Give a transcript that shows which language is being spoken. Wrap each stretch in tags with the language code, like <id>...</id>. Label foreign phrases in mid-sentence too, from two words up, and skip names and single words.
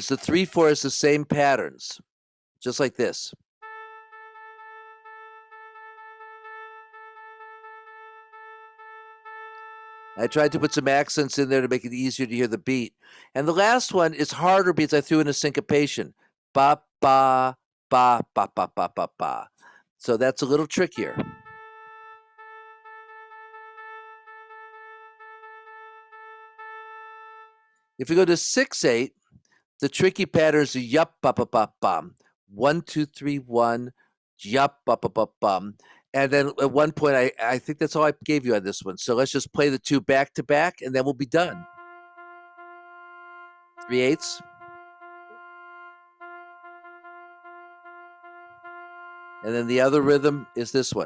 <en>The 3/4 is the same patterns, just like this. I tried to put some accents in there to make it easier to hear the beat. And the last one is harder because I threw in a syncopation. Ba ba ba ba ba ba ba ba. So that's a little trickier. If we go to 6/8, the tricky pattern is yup ba ba ba bum. 1 2 3 1 yup ba ba ba bum. And then at one point, I think that's all I gave you on this one. So let's just play the two back to back, and then we'll be done. 3/8. And then the other rhythm is this one.</en>